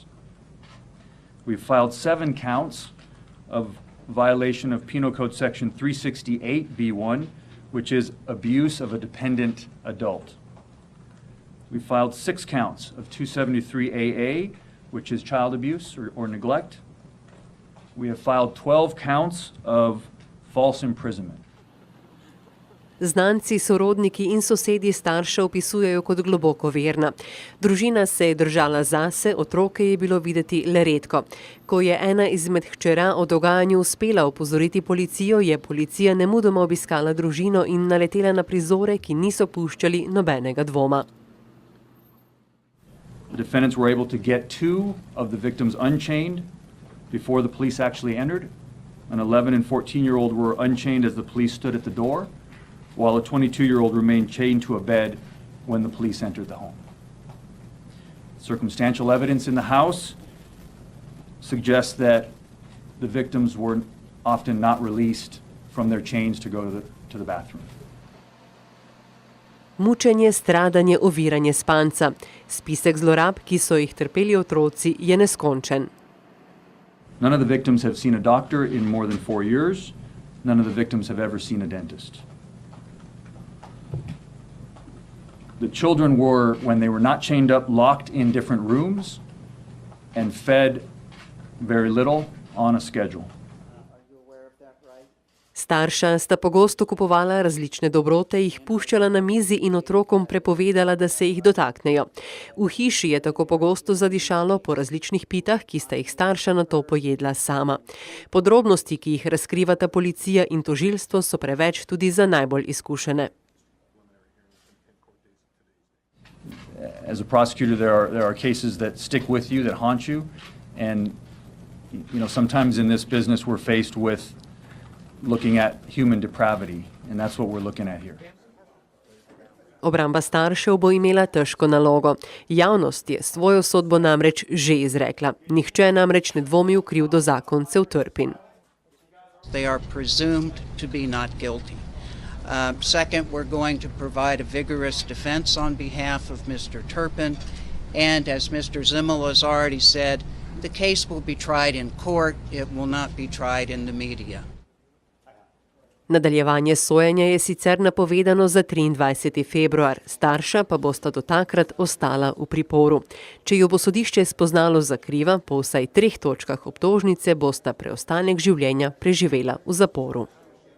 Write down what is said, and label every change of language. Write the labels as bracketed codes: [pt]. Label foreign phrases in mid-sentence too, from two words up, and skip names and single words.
[en] We've filed 7 counts of violation of Penal Code Section 368B1, which is abuse of a dependent adult. We filed 6 counts of 273AA, which is child abuse or neglect. We have filed 12 counts of false imprisonment. [sl] Znanci, sorodniki in sosedje starša opisujejo kot globoko verna. Družina se je držala zase, otroke je bilo videti le redko. Ko je ena izmed hčera o dogajanju uspela opozoriti policijo, je policija nemudoma obiskala družino in naletela na prizore, ki niso puščali nobenega dvoma. [en] The defendants were able to get 2 of the victims unchained before the police actually entered. An 11 and 14-year-old were unchained as the police stood at the door, while a 22-year-old remained chained to a bed when the police entered the home. Circumstantial evidence in the house suggests that the victims were often not released from their chains to go to the bathroom. [sl] Mučenje, stradanje, oviranje spanca. Spisek zlorab, ki so jih trpeli otroci, je neskončen. [en] None of the victims have seen a doctor in more than 4 years. None of the victims have ever seen a dentist. The children were, when they were not chained up, locked in different rooms and fed very little on a schedule. [sl] Starša sta pogosto kupovala različne dobrote, jih puščala na mizi in otrokom prepovedala, da se jih dotaknejo. V hiši je tako pogosto zadišalo po različnih pitah, ki sta jih starša nato pojedla sama. Podrobnosti, ki jih razkrivata policija in tožilstvo, so preveč tudi za najbolj izkušene. [en] As a prosecutor, there are cases that stick with you, that haunt you, and sometimes in this business we're faced with looking at human depravity, and that's what we're looking at here. [sl] Obramba staršev bo imela težko nalogo. Javnost je svojo sodbo namreč že izrekla. Nihče namreč ne dvomi v krivdo zakoncev Turpin. [en] They are presumed to be not guilty. Second, we're going to provide a vigorous defense on behalf of Mr. Turpin, and as Mr. Zimmel has already said, the case will be tried in court, it will not be tried in the media. [sl] Nadaljevanje sojenja je sicer napovedano za 23. februar, starša pa bosta do takrat ostala v priporu. Če jo bo sodišče spoznalo za kriva, po vsaj 3 točkah obtožnice bosta preostanek življenja preživela v zaporu.